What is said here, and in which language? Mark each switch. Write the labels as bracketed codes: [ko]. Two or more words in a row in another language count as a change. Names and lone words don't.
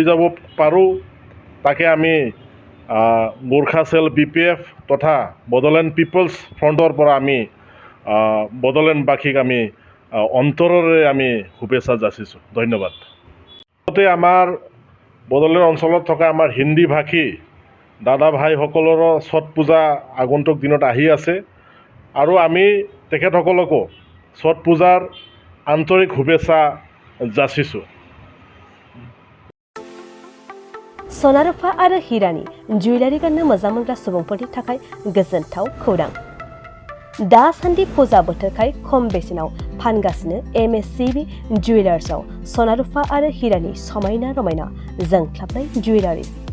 [as] যাব পাৰোঁ তাকে আমি গোৰ্খা চেল BPF তথা বড়োলেণ্ড পিপলছ ফ্ৰণ্টৰ পৰা আমি বড়োলেণ্ডবাসীক আমি অন্তৰেৰে আমি শুভেচ্ছা যাচিছোঁ ধন্যবাদ আমাৰ বড়োলেণ্ড অঞ্চলত থকা আমাৰ হিন্দী ভাষী দাদা ভাইসকলৰো ছট পূজা আগন্তুক দিনত আহি আছে আৰু আমি তেখেতসকলকো ছট পূজাৰ আন্তৰিক শুভেচ্ছা যাচিছোঁ [brx] सना रुफा आरो हिरानि जुवेलारि गाननो मोजां मोनग्रा सुबुंफोरनि थाखाय गोजोनथाव खौरां दासान्दि फुजा बोथोरखाय खम बेसेनाव फानगासिनो MSCB जुवेलार्सआव सना रुफा आरो हिरानि समायना रमायना जोंख्लाबनाय जुवेलारिस